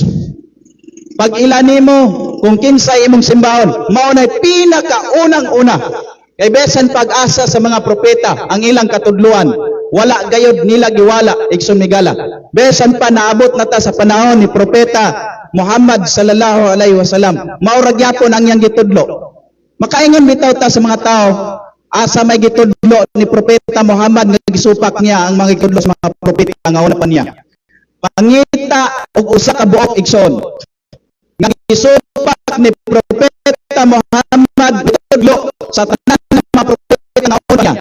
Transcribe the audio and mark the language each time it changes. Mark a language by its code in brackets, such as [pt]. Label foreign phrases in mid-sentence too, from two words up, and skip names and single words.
[ceb] Pag-ila nimo kung kinsay imong simbahon, mao na pinakaunang-una. Kay besan pag-asa sa mga propeta ang ilang katudluan, wala gayud nila giwala igsumigala. Besan pa naabot na ta sa panahon ni propeta Muhammad [ar] صلى الله عليه وسلم, [ceb] maurag yapon ang iyang gitudlo. Makaingon bitaw ta sa mga tao, asa may gitudlo ni propeta Muhammad nga gisupak niya ang mga gitudlo sa mga propeta nga una pa niya. Pangita og usa ka buok igsoon. Nga gisupak ni propeta Muhammad gitudlo sa tanan ng mga propeta nga una niya.